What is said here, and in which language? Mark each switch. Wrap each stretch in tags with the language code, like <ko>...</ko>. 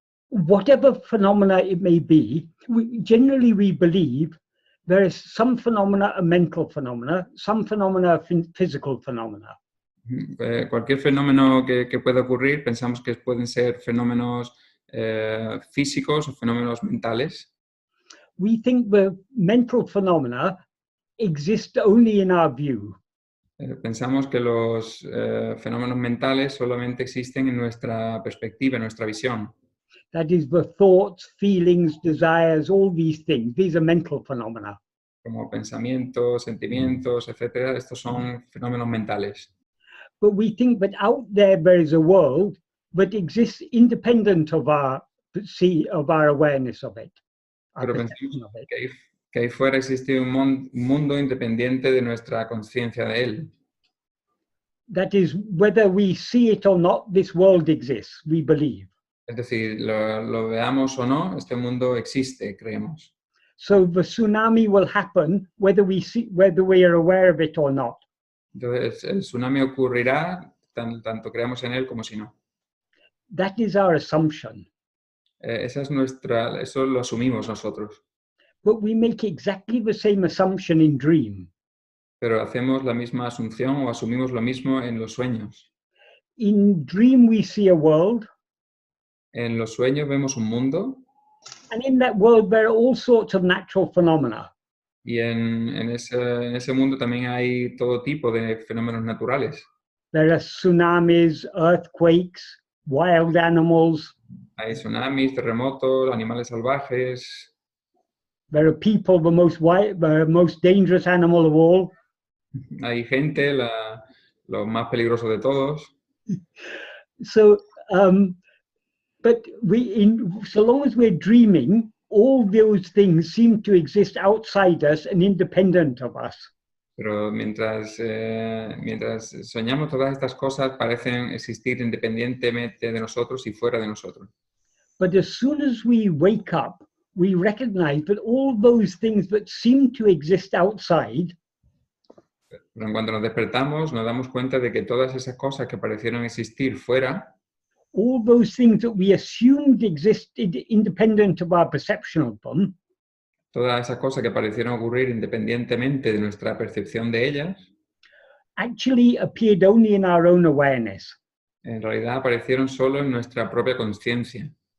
<en>Whatever phenomena it may be, generally we believe there is some phenomena are mental phenomena, some phenomena are physical phenomena.</en> <es>Cualquier fenómeno que pueda ocurrir, pensamos que pueden ser fenómenos físicos o fenómenos mentales.</es> <en>We think the mental phenomena exist only in our view.</en> <es>Pensamos que los fenómenos mentales solamente existen en nuestra perspectiva, en nuestra visión.</es> <en>That is, the thoughts, feelings, desires, all these things. These are mental phenomena.</en> <es>Como pensamientos, sentimientos, etcétera. Estos son fenómenos mentales.</es> <en>But we think that out there is a world that exists independent of our awareness of it.</en> <es>Pero pensamos que ahí fuera existe un mundo independiente de nuestra conciencia de él.</es> <en>That is, whether we see it or not, this world exists, we believe.</en> <es>Es decir, lo veamos o no, este mundo existe, creemos.</es> <en>So the tsunami will happen whether we are aware of it or not.</en> <es>Entonces, el tsunami ocurrirá tanto creamos en él como si no.</es> <en>That is our assumption.</en> <es>Eso lo asumimos nosotros.</es> <en>But we make exactly the same assumption in dream.</en> <es>Pero hacemos la misma asunción o asumimos lo mismo en los sueños.</es> <en>In dream we see a world.</en> <es>En los sueños vemos un mundo.</es> <en>And in that world there are all sorts of natural phenomena.</en> <es>Y en ese mundo también hay todo tipo de fenómenos naturales.</es> <en>There are tsunamis, earthquakes, wild animals.</en> <es>Hay tsunamis, terremotos, animales salvajes.</es> <en>There are people, the most dangerous animal of all.</en> <es>Hay gente, lo más peligroso de todos.</es> <en>So, but so long as we're dreaming, all those things seem to exist outside us and independent of us.</en> <es>Pero mientras soñamos, todas estas cosas parecen existir independientemente de nosotros y fuera de nosotros.</es> <en>But as soon as we wake up, we recognize that all those things that seem to exist outside,</en> <es>pero cuando nos despertamos, nos damos cuenta de que todas esas cosas que parecieron existir fuera,</es> <en>all those things that we assumed existed independent of our perception of them,</en> <es>todas esas cosas que parecieron ocurrir independientemente de nuestra percepción de ellas,</es> <en>actually appeared only in our own awareness.</en> <es>En realidad aparecieron solo en nuestra propia conciencia.</es>